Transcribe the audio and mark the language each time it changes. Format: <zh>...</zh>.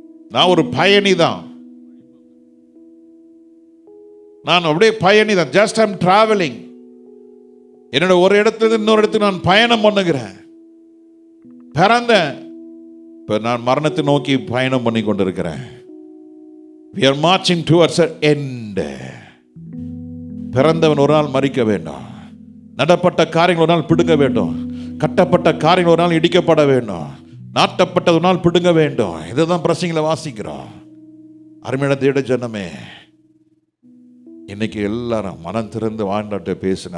<ta>நான் ஒரு பயணி தான். நான் அப்படியே பயணி தான்.</ta> <en>Just I'm travelling.</en> <ta>என்னோட ஒரு இடத்துல இன்னொரு இடத்துக்கு நான் பயணம் பண்ணுகிறேன். பிறந்தேன், இப்ப நான் மரணத்தை நோக்கி பயணம் பண்ணி கொண்டிருக்கிறேன்.</ta> <en>We are marching towards an end.</en> <ta>பிறந்தவன் ஒரு நாள் மரிக்க வேண்டும். நடப்பட்ட காரியங்கள் ஒரு நாள் பிடுங்க வேண்டும். கட்டப்பட்ட காரியங்கள் ஒரு நாள் இடிக்கப்பட வேண்டும். நாட்டப்பட்டது ஒரு நாள் பிடுங்க வேண்டும். இதுதான் பிரசங்கில வாசிக்கிறோம். அருமையான தேவ ஜனமே, இன்னைக்கு எல்லாரும் மனம் திறந்து வாழ்ந்தாட்ட பேசுங்க.</ta>